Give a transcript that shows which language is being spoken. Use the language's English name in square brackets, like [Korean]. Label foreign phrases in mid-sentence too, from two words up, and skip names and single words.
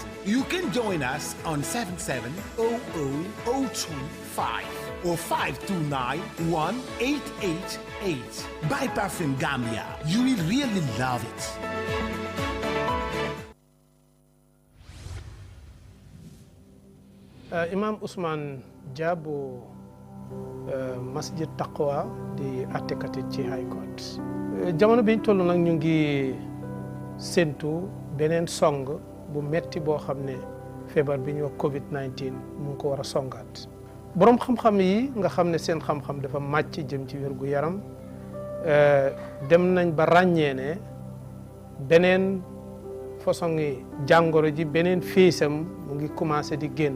[English] You can join us on 77000225 or 529-1888. Buy Parfum Gambia. You will really love it. [Wolof] Imam Usman Jabo Masjid Taqwa di attekati ci High Court. Jamono biñ tollu nak ñu ngi sentu benen song bu metti bo xamne febar bi ñu COVID-19 mu ko wara songat. Borom xam-xam yi nga xamne seen xam-xam dafa màcc jëm ci wér gu yaram dem nañ ba ràññee ne beneen façon yi jàngoro ji beneen fiisam mu ngi commencé di génn